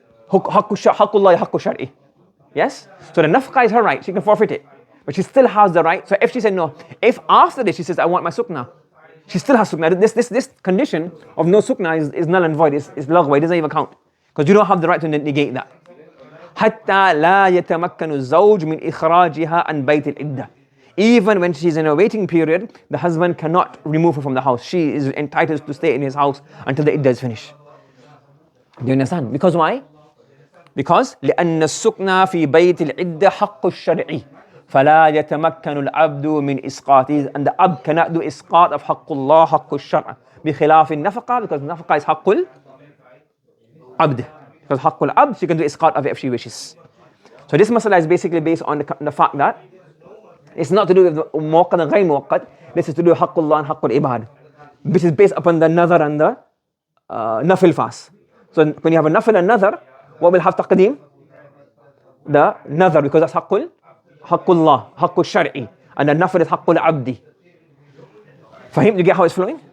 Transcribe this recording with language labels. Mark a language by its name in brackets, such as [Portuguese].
[Arabic] Haqqullah haqqu shar'i. Yes? [English] So the nafaqa is her right. She can forfeit it. But she still has the right. So if she said no, if after this she says, I want my sukna, she still has sukna. This condition of no sukna is null and void. It's laghwa. It doesn't even count. Because you don't have the right to negate that. [Arabic] حتى لا يتمكن الزوج من إخراجها عن بيت العدة. [English] Even when she's in a waiting period, the husband cannot remove her from the house. She is entitled to stay in his house until the iddah is finished. Do you understand? Because why? Because [Arabic] لأن السكنى في بيت العدة حق الشرعي فلا يتمكن العبد من إسقاطه, [English] and the abd cannot do [Arabic] إسقاط of حق الله حق الشرع بخلاف النفقة, [English] because [Arabic] النفقة is حق العبد. [English] Because حق العبد, she can do إسقاط of it if she wishes. So this masala is basically based on the fact that it's not to do with muwaqqat and ghayr muwaqqat. This is to do with حق الله and حق العباد, which is based upon the nazar and the nafil fast. So when you have a nafil and nazar, what will have taqdeem? The nazar, because that's haqqullah, haqqul shar'i, and the nafil is haqqul abdi. For him, you get how it's flowing?